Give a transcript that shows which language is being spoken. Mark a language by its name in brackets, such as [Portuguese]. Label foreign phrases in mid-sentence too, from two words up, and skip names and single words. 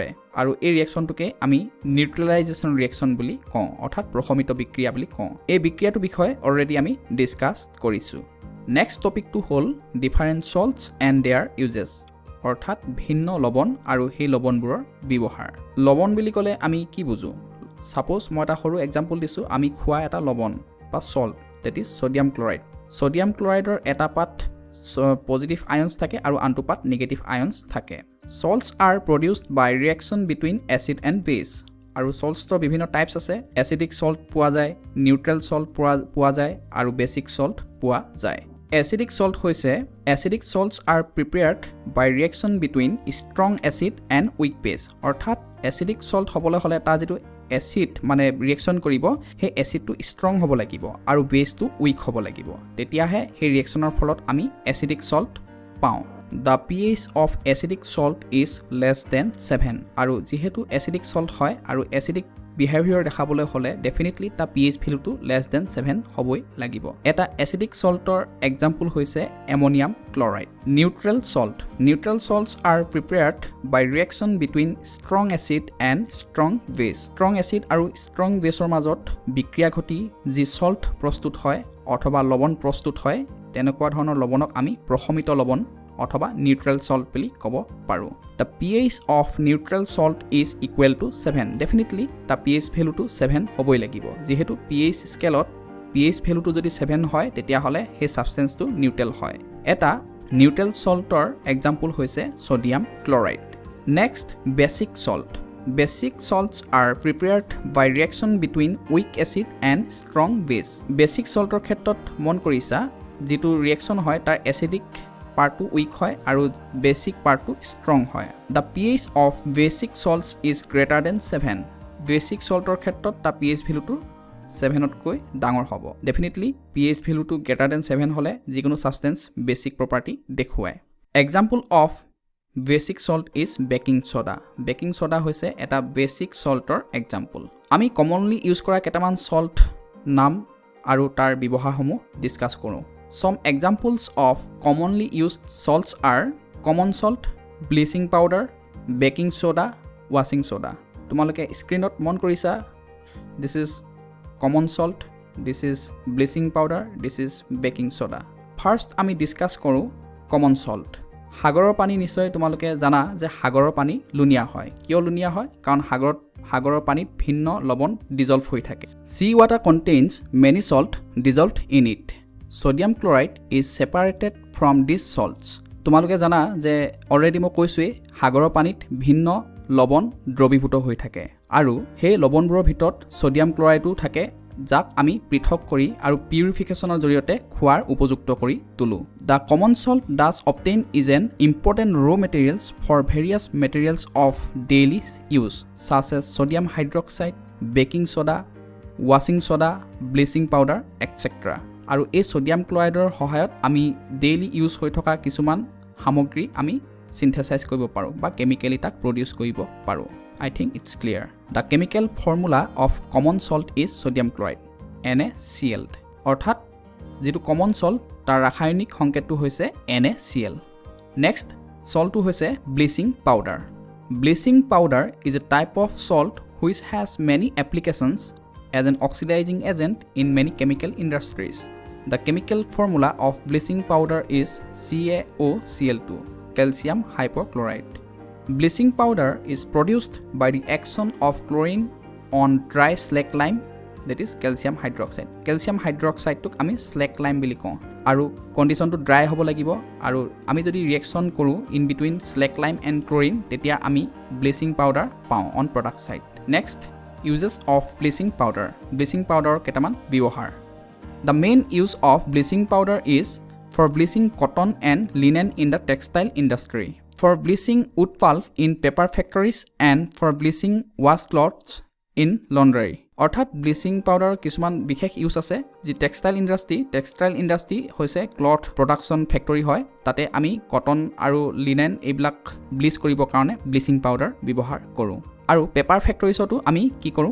[Assamese] আৰু এই ৰিএকশনটোকে আমি [English] neutralization reaction [Assamese] বুলি কওঁ অৰ্থাৎ প্ৰশমিত বিক্ৰিয়া বুলি কওঁ এই বিক্ৰিয়াটো বিষয়ে অলৰেডি আমি ডিসকাস কৰিছো [English] next topicটো [Assamese] হ'ল [English] different salts and their uses [Assamese] অৰ্থাৎ ভিন্ন লৱণ আৰু সেই লৱণবোৰৰ ব্যৱহাৰ লৱণ বুলি ক'লে আমি কি বুজো সাপোজ মই এটা সৰু এক্সাম্পল দিছো আমি খোৱা এটা লৱণ বা [English] salt that is sodium chloride sodium chlorideৰ [Assamese] এটা পাত [English] positive ions [Assamese] থাকে আৰু আনটো পাত [English] negative ions [Assamese] থাকে [English] salts are produced by reaction between acid and base [Assamese] আৰু সল্টছৰ বিভিন্ন টাইপছ আছে [English] acidic salt [Assamese] পোৱা যায় [English] neutral salt [Assamese] পোৱা যায় আৰু [English] basic salt [Assamese] পোৱা যায় [English] acidic salt [Assamese] হৈছে [English] acidic salts are prepared by reaction between strong acid and weak base [Assamese] অৰ্থাৎ [English] acidic salt [Assamese] হ'বলৈ হ'লে তাৰ যিটো এচিড মানে ৰিয়েকশ্যন কৰিব সেই [English] acidটো strong [Assamese] হ'ব লাগিব আৰু [English] baseটো weak [Assamese] হ'ব লাগিব তেতিয়াহে সেই ৰিয়েকশ্যনৰ ফলত আমি [English] acidic salt [Assamese] পাওঁ [English] The pH of acidic salt is less than 7 [Assamese] আৰু যেহেতু [English] acidic salt [Assamese] হয় আৰু [English] acidic behaviour [Assamese] দেখাবলৈ হ'লে ডেফিনেটলি তাৰ [English] pH valueটো less than 7 [Assamese] হ'বই লাগিব এটা [English] acidic saltৰ example হৈছে ammonium chloride neutral salts are prepared by reaction between strong acid and strong base strong acid আৰু strong baseৰ মাজত [Assamese] বিক্ৰিয়া ঘটি যি সল্ট প্ৰস্তুত হয় অথবা লৱণ প্ৰস্তুত হয় তেনেকুৱা ধৰণৰ লৱণক আমি প্ৰশমিত লৱণ অথবা [English] neutral salt [Assamese] বুলি ক'ব পাৰো [English] the pH of neutral salt is equal to 7 definitely the pH value to 7 [Assamese] হ'বই লাগিব যেহেতু pH স্কেলত [English] pH value to [Assamese] যদি 7 হয় তেতিয়া হলে সেই [English] substance টো neutral [Assamese] হয় এটা [English] neutral saltৰ example [Assamese] হৈছে [English] sodium chloride next Basic salts are prepared by reaction between weak acid and strong base basic saltৰ [Assamese] ক্ষেত্ৰত মন কৰিছা যেটো [English] ৰিয়েকচন [Assamese] হয় তাৰ [English] acidic partটো weak [Assamese] হয় আৰু [English] basic partটো strong হয় the pH of basic salts is greater than 7 basic saltৰ [Assamese] ক্ষেত্ৰত তাৰ [English] pH valueটো [Assamese] 7 তকৈ ডাঙৰ হ'ব [English] definitely pH valueটো greater than 7 [Assamese] হলে যিকোনো [English] substance basic property [Assamese] দেখুৱায় [English] example of basic salt is baking soda [Assamese] হৈছে এটা [English] basic saltৰ example [Assamese] আমি [English] commonly use [Assamese] কৰা কেইটামান সল্ট নাম আৰু তাৰ ব্যৱহাৰসমূহ ডিসকাস কৰোঁ [English] Some examples of commonly used salts are common salt, bleaching powder, baking soda, washing soda. [Assamese] তোমালোকে স্ক্ৰিনত মন কৰিছা [English] this is common salt, this is bleaching powder, this is baking soda. First [Assamese] আমি ডিসকাস কৰোঁ [English] common salt. [Assamese] সাগৰৰ পানী নিশ্চয় তোমালোকে জানা যে সাগৰৰ পানী লুনিয়া হয় কিয় লুনিয়া হয় কাৰণ সাগৰৰ পানীত ভিন্ন লৱণ ডিজলভ হৈ থাকে [English] Sea water contains many salt dissolved in it. Sodium chloride is separated from these salts. [Assamese] তোমালোকে জানা যে অলৰেডি মই কৈছোৱে সাগৰৰ পানীত ভিন্ন লৱণ দ্ৰৱীভূত হৈ থাকে আৰু সেই লৱণবোৰৰ ভিতৰত সোডিয়াম ক্লৰাইডো থাকে যাক আমি পৃথক কৰি আৰু পিউৰিফিকেশনৰ জৰিয়তে খোৱাৰ উপযুক্ত কৰি তুলো [English] The common salt thus obtained is an important raw materials for various materials of daily use such as sodium hydroxide, baking soda, washing soda, bleaching powder, etc. [Assamese] আৰু এই সোডিয়াম ক্লৰাইডৰ সহায়ত আমি [English] daily use [Assamese] হৈ থকা কিছুমান সামগ্ৰী আমি সিনথেসাইজ কৰিব পাৰো বা কেমিক্যালি তাক প্ৰডিউস কৰিব পাৰো [English] I think it's clear. The chemical formula of common salt is sodium chloride NaCl [Assamese] অৰ্থাৎ যেটো [English] common salt [Assamese] তাৰ ৰাসায়নিক সংকেতটো হৈছে [English] NaCl Next saltটো হৈছে bleaching powder. Bleaching powder is a type of salt which has many applications as an oxidizing agent in many chemical industries. The chemical formula of bleaching powder is CaOCl2, calcium hypochlorite. Bleaching powder is produced by the action of chlorine on dry slack lime, that is calcium hydroxide. [Assamese] Calcium hydroxide টোক আমি [English] slack lime [Assamese] বুলি কওঁ আৰু কন্ডিশনটো ড্ৰাই হ'ব লাগিব আৰু আমি যদি ৰিয়েকচন কৰো [English] in between slack lime and chlorine [Assamese] তেতিয়া আমি [English] bleaching powder [Assamese] পাওঁ [English] on product side. Next uses of bleaching powder. Bleaching powder [Assamese] কেটামান ব্যৱহাৰ [English] The main use of bleaching powder is for bleaching cotton and linen in the textile industry, for bleaching wood pulp in paper factories, and for bleaching washcloths in laundry. [Assamese] অৰ্থাৎ [English] bleaching powder [Assamese] কিছুমান বিশেষ ইউজ আছে যি [English] textile industry [Assamese] হৈছে [English] cloth production factory [Assamese] হয় তাতে আমি কটন আৰু লিনেন এইবিলাক ব্লিচ কৰিবৰ কাৰণে [English] bleaching powder [Assamese] ব্যৱহাৰ কৰোঁ আৰু [English] paper factoriesতো [Assamese] আমি কি কৰোঁ